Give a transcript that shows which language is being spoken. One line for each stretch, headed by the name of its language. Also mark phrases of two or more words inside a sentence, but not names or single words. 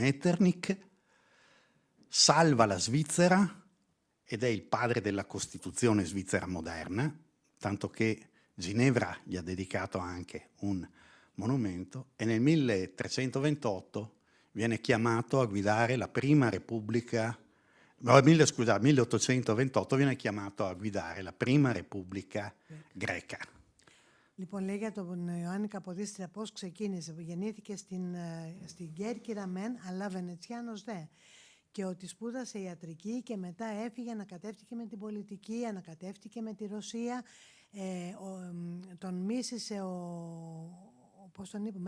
Italian: Metternich, salva la Svizzera ed è il padre della Costituzione svizzera moderna, tanto che Ginevra gli ha dedicato anche un monumento, e nel 1328 viene chiamato a guidare la prima Repubblica, 1828 viene chiamato a guidare la prima Repubblica greca.
Greek: Λοιπόν, λέει για τον Ιωάννη Καποδίστρια πώς ξεκίνησε. Γεννήθηκε στην Κέρκυρα μεν, αλλά Βενετσιάνος δε. Και ότι σπούδασε ιατρική και μετά έφυγε, ανακατεύτηκε με την πολιτική, ανακατεύτηκε με τη Ρωσία. Τον μίσησε πώς τον είπε,